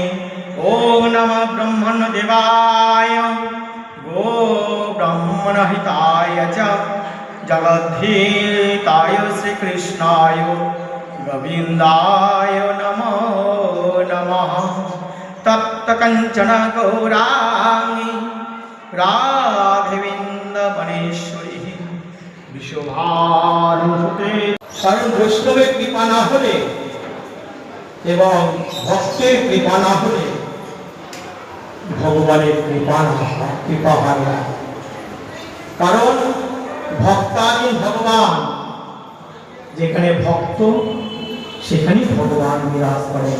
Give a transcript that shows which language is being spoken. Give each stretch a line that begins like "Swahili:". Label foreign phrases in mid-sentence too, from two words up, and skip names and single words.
Sanskrit: ओम नमः ब्रह्मण्यदेवाय गो ब्रह्मणहिताय च जगद्धिताय श्रीकृष्णाय गोविन्दाय नमो नमः। तप्तकञ्चन गौराङ्गी राधेविन्दवनेश्वरी विश्वभानुसुते।
Bangla: কারণ বৈষ্ণবের কৃপা না হলে এবং ভক্তের কৃপা না হলে ভগবানের কৃপা হয় না। কারণ ভক্তাধীন ভগবান, যেখানে ভক্ত সেখানেই ভগবান বিরাজ করেন।